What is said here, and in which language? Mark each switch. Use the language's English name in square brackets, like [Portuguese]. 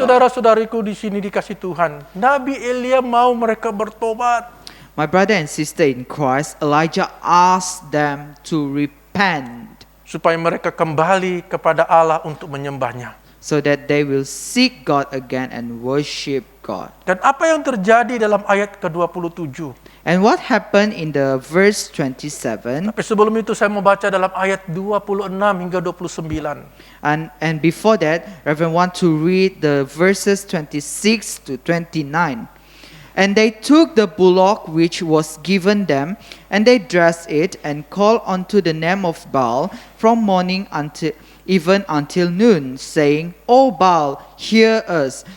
[Malay] saudara-saudariku di sini dikasih Tuhan. Nabi Elia mau mereka bertobat. [English] My brother and sister in Christ, Elijah asked them to repent, [Malay] Supaya mereka kembali kepada Allah untuk menyembahnya. [English] so that they will seek God again and worship God. [Malay] Dan apa yang terjadi dalam ayat ke-27? [English] And what happened in the verse 27? [Malay] Tapi sebelum itu saya mau baca dalam ayat 26 hingga 29. [English] And before that, Reverend want to read the verses 26 to 29. And they took the bullock which was given them, and they dressed it, and called unto the name of Baal from morning until noon, saying, O Baal, hear us.